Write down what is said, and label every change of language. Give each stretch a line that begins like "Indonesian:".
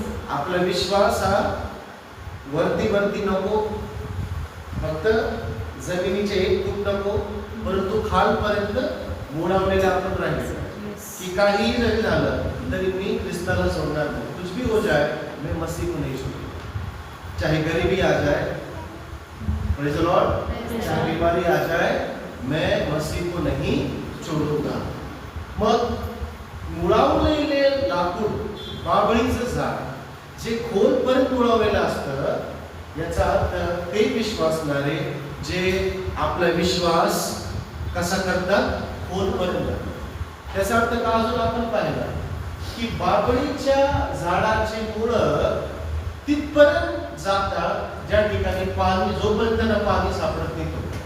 Marathi: आपला विश्वास हा वरती वरती नको, फक्त जमिनीचे 1 फूट नको, परंतु खालपर्यंत मुळवलेलं आपण राहिलं की काहीही जरी झालं तरी मी ख्रिस्ताला सोडणार नाही।
Hindi: कुछ भी हो जाए मैं मसीह को नहीं छोड़ूंगा, चाहे गरीबी आ जाए,
English: praise the Lord,
Hindi: चाहे बीमारी आ जाए, मैं मसीह को नहीं छोड़ूंगा।
Marathi: मग मुळावलेले लाकूड बाभळीचं झाड जे खोलपर्यंत मुळवलेलं असतं, याचा अर्थ ते विश्वासणारे जे आपला विश्वास कसा करतात, खोलपर्यंत. त्याचा अर्थ का अजून आपण पाहिला की बाभळीच्या झाडाची मुळं तिथपर्यंत जातात ज्या ठिकाणी पाणी, जोपर्यंत त्यांना पाणी सापडत नाही तो.